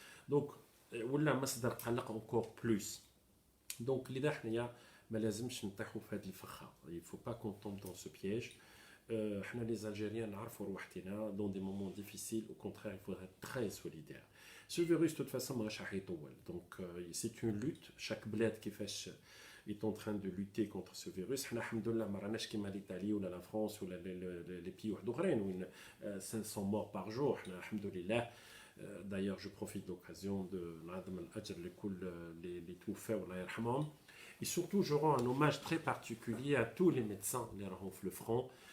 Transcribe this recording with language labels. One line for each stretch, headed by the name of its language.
Arabic: دونك ولا مصدر قلق
French: encore plus.
Arabic: دونك لذا حنايا ما لازمش نطيحوا في هذه الفخه.
French: il faut pas qu'on tombe dans ce piège.
Arabic: حنا لي زالجيريان نعرفوا روحتنا
French: dans des moments difficiles. Au contraire, il faudrait être très solidaire. Ce virus de toute façon
Arabic: ماهوش راح يطول.
French: Donc c'est une lutte. Chaque
Arabic: بلاد كيفاش
French: est en train de lutter contre ce virus.
Arabic: حنا الحمد لله ما راناش كيما لإيطالي ولا لا فرنسا ولا لي بيي واحد اخرين وين
French: 500 morts par jour.
Arabic: حنا الحمد لله.
French: D'ailleurs, je profite de l'occasion de
Arabic: نعظم الأجر لكل اللي توفاو الله يرحمهم.
French: Et surtout, je rends un hommage très particulier à tous les médecins qui sont sur le front.